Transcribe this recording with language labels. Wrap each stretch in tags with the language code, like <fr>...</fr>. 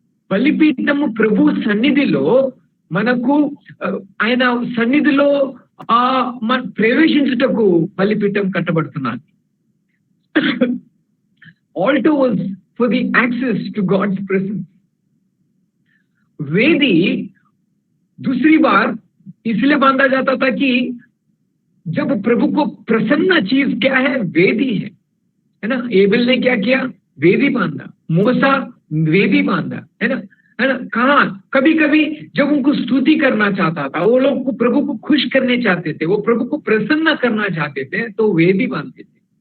<te>బలిపీఠము ప్రభు సన్నిధిలో మనకు ఆయన సన్నిధిలో మన ప్రవేశించుటకు బలిపీఠం కట్టబడుతున్నది.</te> <en>Altar was for the access to God's presence.</en> <hi>वेदी दूसरी बार इसलिए बांधा जाता था कि जब प्रभु को प्रसन्न चीज क्या है, वेदी है ना। एबेल ने क्या किया, वेदी बांधा। मूसा वेदी बांधा, है ना। कहा कभी कभी जब उनको स्तुति करना चाहता था, वो लोग को प्रभु को खुश करने चाहते थे, वो प्रभु को प्रसन्न करना चाहते थे, तो वेदी बांधते थे।</hi>